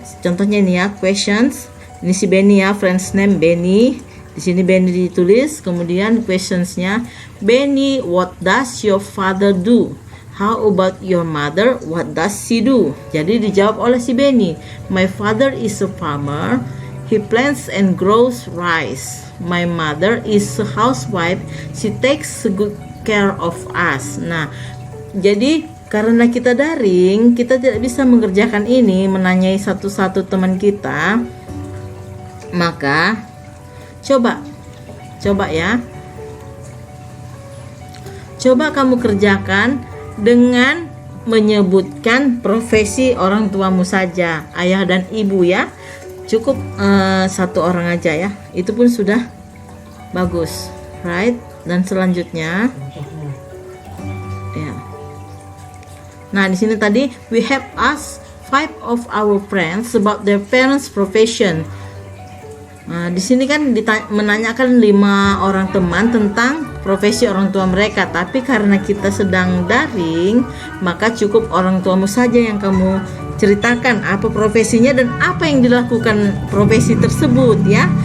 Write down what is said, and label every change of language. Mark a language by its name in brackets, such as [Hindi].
[Indonesian] Contohnya ini ya, questions. Ini si Benny ya, [English] friend's name [Indonesian] Benny. Di sini Benny ditulis, kemudian questionsnya, [English] Benny, what does your father do? How about your mother? What does she do? [Indonesian] Jadi dijawab oleh si Benny. [English] My father is a farmer. He plants and grows rice. My mother is a housewife. She takes good care of us. [Indonesian] Nah, jadi karena kita daring, kita tidak bisa mengerjakan ini, menanyai satu-satu teman kita. Maka coba ya. Coba kamu kerjakan dengan menyebutkan profesi orang tuamu saja, ayah dan ibu ya. Cukup 1 orang aja ya, itu pun sudah bagus, right? Dan selanjutnya ya. Nah, di sini tadi [English] we have asked 5 of our friends about their parents' profession. [Indonesian] Nah, di sini kan menanyakan 5 orang teman tentang profesi orang tua mereka, tapi karena kita sedang daring, maka cukup orang tuamu saja yang kamu ceritakan apa profesinya dan apa yang dilakukan profesi tersebut ya.